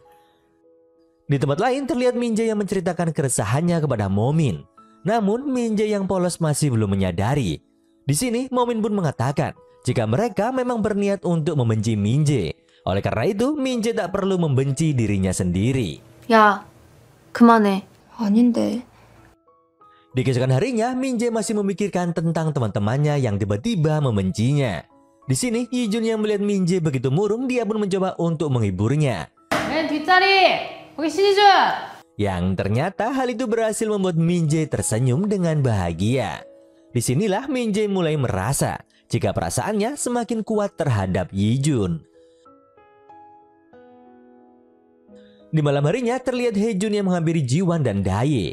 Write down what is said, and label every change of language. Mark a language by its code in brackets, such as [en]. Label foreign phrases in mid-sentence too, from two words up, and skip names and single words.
[id] Di tempat lain terlihat Min-jae yang menceritakan keresahannya kepada Momin. Namun Min-jae yang polos masih belum menyadari. Di sini Momin pun mengatakan jika mereka memang berniat untuk membenci Min-jae. Oleh karena itu Min-jae tak perlu membenci dirinya sendiri. [ko] 야, 그만해. 아닌데. [id] Di keesokan harinya Min-jae masih memikirkan tentang teman-temannya yang tiba-tiba membencinya. Di sini Yi-jun yang melihat Min-jae begitu murung, dia pun mencoba untuk menghiburnya. [ko] 맨 뒷자리! 거기 신희준! [id] Yang ternyata hal itu berhasil membuat Min-jae tersenyum dengan bahagia. Disinilah Min-jae mulai merasa jika perasaannya semakin kuat terhadap Yi-jun. Di malam harinya terlihat Haejun yang menghampiri Ji-won dan Dae.